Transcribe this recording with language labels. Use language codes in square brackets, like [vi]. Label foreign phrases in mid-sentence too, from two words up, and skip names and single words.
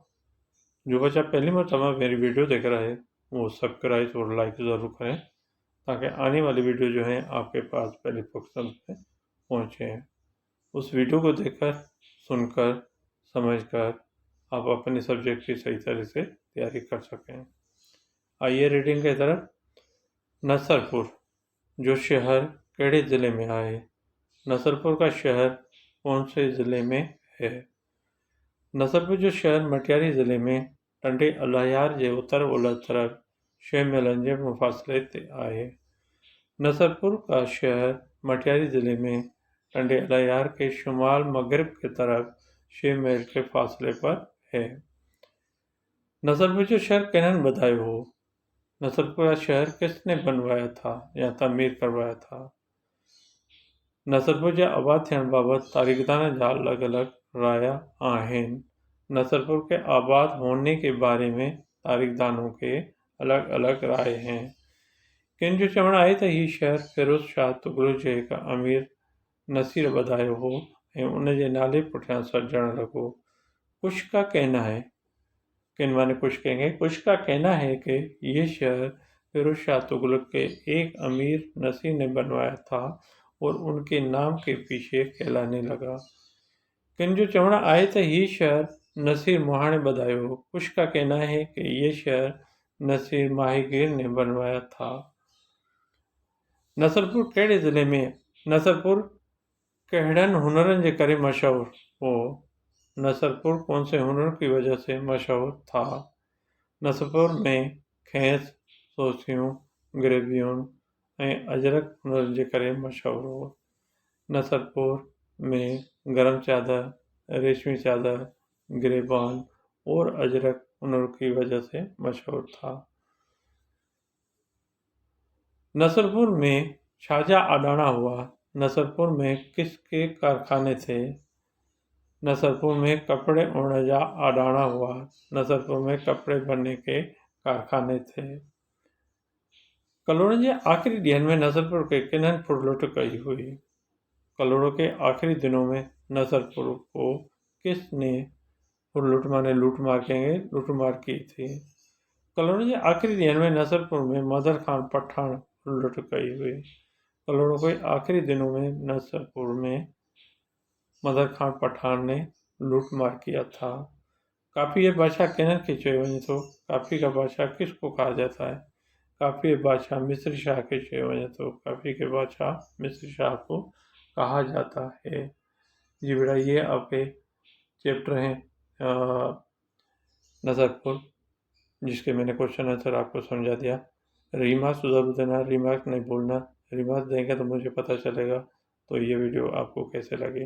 [ur] جو بچہ پہلی مرتبہ میری ویڈیو دیکھ رہا ہے وہ سبسکرائب اور لائک ضرور کریں تاکہ آنے والی ویڈیو جو ہے آپکے پاس پہلے فوکس میں پہنچے. اس ویڈیو کو دیکھکر، سنکر، سمجھکر آپ اپنے سبجیکٹ کی صحیح طرح سے تیاری کر سکیں. آئیے ریڈنگ کی طرف. [sd] नसरपुर जो शहर केड़े ज़िले में आहे? [ur] نصرپور کا شہر کون سے ضلعے میں ہے? [sd] नसरपुर जो शहर मटियारी ज़िले में टंडे अलायार जे उत्तर ओलह तरफ 6 मीलन जे मुफ़ासिले ते आहे। [ur] نصرپور کا شہر مٹیاری ضلعے میں ٹنڈے الہ یار کے شمال مغرب کی طرف 6 میل کے فاصلے پر ہے. [sd] नसरपुर जो शहर किन्हनि बधायो हो? [ur] نصرپور کا شہر کسنے بنوایا تھا یا تعمیر کروایا تھا? [sd] नसरपुर जे आबाद थियण बाबति तारीख़दान जा अलॻि अलॻि राया आहिनि। [ur] نصرپور کے آباد ہونے کے بارے میں تاریخدانوں کے [sd] अलॻि अलॻि [ur] رائے ہیں. [sd] किन जो चवणु आहे त हीउ शहर फ़िरोज़ शाह तुग़लक जे हिकु अमीर नसीर बधायो हो ऐं उन जे नाले पुठियां सॾजण लॻो। [ur] کچھ کا کہنا ہے، کن مانے کچھ کہیں گے، کچھ کا کہنا ہے کہ یہ شہر فیروز شاہ تغلق کے ایک امیر نصیر نے بنوایا تھا اور انکے نام کے پیچھے کہلانے لگا. [sd] किन जो चवणु आहे त हीउ शहर नसीर मुहाणे बधायो हो। [ur] کچھ کا کہنا ہے کہ یہ شہر نصیر ماہیگیر نے بنوایا تھا. [sd] नसरपुर कहिड़े ज़िले में है? नसरपुर कहिड़नि हुनरनि जे करे मशहूर हो? [ur] نصرپور کون سے ہنر کی وجہ سے مشہور تھا? [sd] नसरपुर में खेस, सोसियूं, ग्रेवियूं ऐं अजरक हुनर जे करे मशहूर हो। [ur] نصرپور میں گرم چادر، ریشمی چادر، گریبان اور اجرک ہنر کی وجہ سے مشہور تھا. [sd] नसरपुर में छाजा अडाना हुआ? [ur] نصرپور میں کسکے کارخانے تھے? [sd] नसरपुर में कपड़े उणण जा अडाना हुआ। [ur] نصرپور میں کپڑے بننے کے کارخانے تھے. [sd] कलोड़नि जे आख़िरी ॾींहनि में नसरपुर के किन्हनि फुरलुट कई हुई? [ur] کلوڑوں کے آخری دنوں میں نصرپور کو کسنے پھرلٹ مانے لوٹمار کہیں گے، لوٹمار کی تھی? [sd] कलोड़ों के आखिरी दिनों में नसरपुर में मदर खान पठान फुरलुट कई हुई। [ur] کلوڑوں کے آخری دنوں میں نصرپور میں مدر خان پٹھان نے لوٹمار کیا تھا. [sd] काफ़ी ये बादशाह किन्हनि खे चयो वञे थो? [ur] کافی کا بادشاہ کسکو کہا جاتا ہے? [sd] काफ़ी बादशाह मिस्र शाह के चयो वञे थो। [ur] کافی کے بادشاہ مصر شاہ کو کہا جاتا ہے. جی بیٹا، یہ آپکے چیپٹر ہیں نصرپور، جسکے میں نے [en] question answer [ur] آپکو سمجھا دیا. ریمارکس ضرور دینا، ریمارکس نہیں بھولنا۔ ریمارکس دیں گے تو مجھے پتا چلے گا تو یہ ویڈیو آپکو کیسے لگے.